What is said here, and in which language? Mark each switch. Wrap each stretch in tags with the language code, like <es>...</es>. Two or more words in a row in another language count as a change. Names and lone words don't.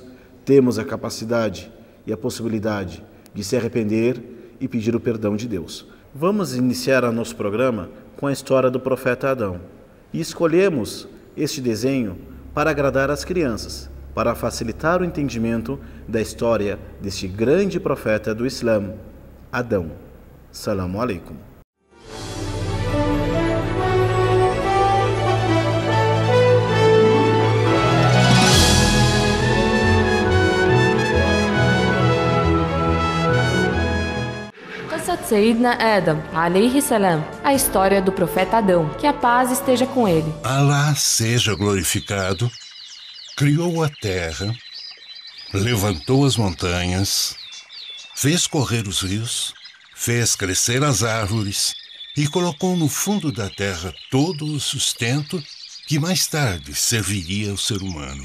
<pt>Temos a capacidade e a possibilidade de se arrepender e pedir o perdão de Deus. Vamos iniciar o nosso programa com a história do profeta Adão. E escolhemos este desenho para agradar as crianças, para facilitar o entendimento da história deste grande profeta do Islã, Adão.</pt> <ar>السلام عليكم. سيدنا آدم، عليه السلام,</ar> <pt>a história do profeta Adão, que a paz esteja com ele. Alá seja glorificado, criou a terra, levantou as montanhas, fez correr os rios, fez crescer as árvores e colocou no fundo da terra todo o sustento que mais tarde serviria ao ser humano.</pt>